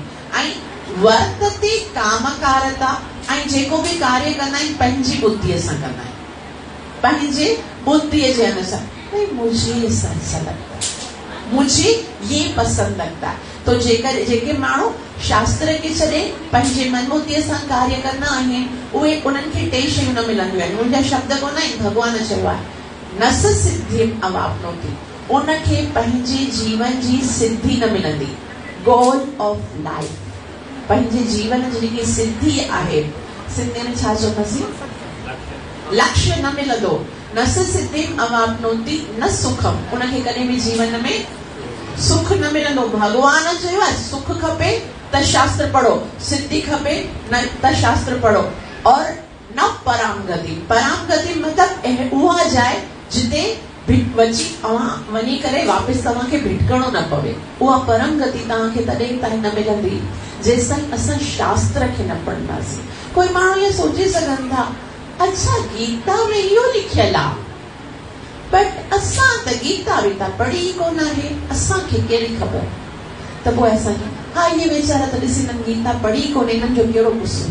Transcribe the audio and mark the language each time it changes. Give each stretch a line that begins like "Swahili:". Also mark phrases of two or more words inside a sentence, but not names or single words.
Sindhi: ऐं वर्तते कामकारता ऐं जेको भी कार्य कंदा आहिनि पंहिंजी बुद्धीअ सां कंदा आहिनि, पंहिंजे बुद्धीअ जे अनुसार।
Hindi: भाई मुझे ऐसा लगता है, मुझे ये पसंद लगता है।
Sindhi: तो जेकर जेके माण्हू शास्त्र के छॾे पंहिंजे मनबुद्धीअ सां कार्य कंदा आहिनि उहे उन्हनि खे टे शयूं न मिलंदियूं आहिनि। मुंहिंजा शब्द कोन आहिनि, भगवान चयो आहे न
Sanskrit: सिद्धिम् अवाप्नोति,
Sindhi: उनखे पंहिंजे जीवन जी सिद्धि न मिलंदी।
English: goal of life,
Sindhi: पंहिंजे जीवन जी जेकी सिद्धि आहे, सिंधी में छा चवंदासीं, लक्ष्य न मिलंदो।
Sanskrit: न सिद्धिम् अवाप्नोति न सुखम,
Sindhi: उनखे कॾहिं बि जीवन में सुख न मिलंदो। भगवान चयो आहे सुख खपे त शास्त्र पढ़ो, सिद्धि खपे न त शास्त्र पढ़ो, और
Sanskrit: न पराम गति।
Sindhi: पराम गति मतलब उहा जाइ जिते वची अवां वञी करे वापस तव्हांखे भिटकणो न पवे। उहा परम गति तव्हांखे तॾहिं ताईं न मिलंदी जेसिताईं असां शास्त्र खे न पढ़ंदासीं। कोई माण्हू इहो सोचे सघनि था अच्छा गीता में इहो लिखियल आहे, बट असां त गीता वीता पढ़ी कोन आहे, असांखे कहिड़ी ख़बर। त पोइ असां हा इहे वीचारा त ॾिसी गीता पढ़ी कोन्हे, इन्हनि जो कहिड़ो क़सूर।